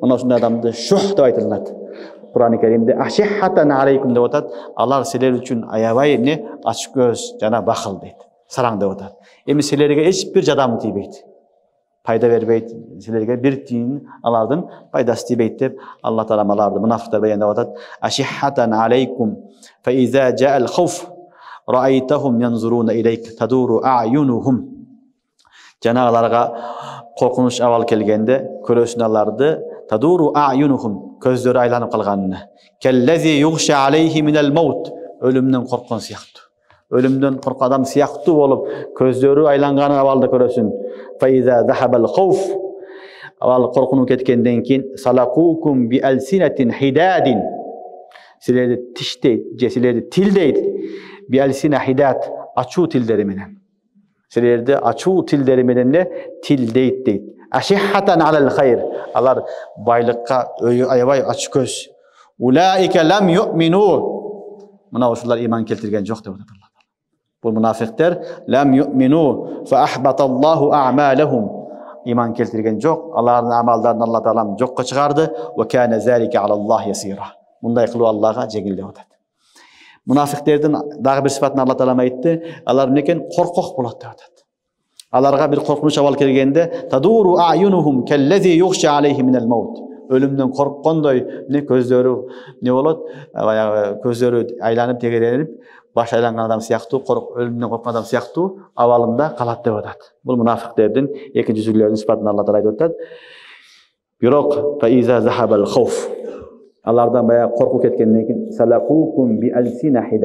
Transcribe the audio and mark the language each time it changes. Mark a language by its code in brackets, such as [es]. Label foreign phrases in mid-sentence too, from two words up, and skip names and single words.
[ky] Мына ушундай адамды шух деп айтылат. Кур'ан-ы Керимде [ar] أشحة عليكم [ky] деп атат. Алар силер үчүн аябай эмне ачык көз жана бакыл дейт. Сараң деп атат. Эми силерге эч бир жадам тийбейт. Пайда бербейт. Силерге бир тиын алардын пайдасы тийбейт деп Алла Таала аларды мунафиктер баяндап атат. [ar] أشحة عليكم فإذا جاء الخوف رأيتهم ينظرون إليك تدور أعينهم. [ky] Жана аларга коркунуч абал келгенде көрөсүн аларды [ar] تدور أعينهم, [ky] көздөрү айланып калганына. [ar] كالذي يغشى عليه من الموت, [ky] өлүмдөн корккон сыяктуу. Өлүмдөн корккон адам сыяктуу болуп, көздөрү айланган абалда көрөсүн. [ar] فإذا ذهب الخوف, [ky] абал коркунуу кеткенден кийин [ar] سلقوكم بألسنة حداد, [ky] силерди тиштейт же силерди тилдейт. [ar] بألسنة حداد, [ky] ачуу тилдери менен. Силерди ачуу тилдери менен тилдейт дейт. [ar] أشحة على الخير, [ky] алар байлыкка аябай ачык көз. [ar] أولئك لم يؤمنوا, [ky] мына ушулар иман келтирген жок деп атат Алла. Бул мунафиктер [ar] لم يؤمنوا فأحبط الله أعمالهم, [ky] иман келтирген жок, алардын амалдарын Алла Таала жокко чыгарды. [ar] وكان ذلك على الله يسيرا, [ky] мындай кылуу Аллага жеңил деп атат. Мунафиктердин дагы бир сыпатын Алла Таала айтты. Алар эмнекен? Коркок болот деп атат. Аларга бир коркунуч абал келгенде [ar] تدور أعينهم كالذي يغشى عليه من الموت, [ky] өлүмдөн корккондой көздөрү болот, баягы көздөрү айланып тегеренип, баш айланган адам сыяктуу, өлүмдөн корккон адам сыяктуу абалында калат деп атат. Бул мунафиктердин экинчи жүзүлөрүнүн сыпатын Алла Таала айтып атат. Бирок [ar] فإذا ذهب الخوف, [ky] алардан баягы коркуу кеткенден кийин [ar] سلقوكم بألسنة حداد.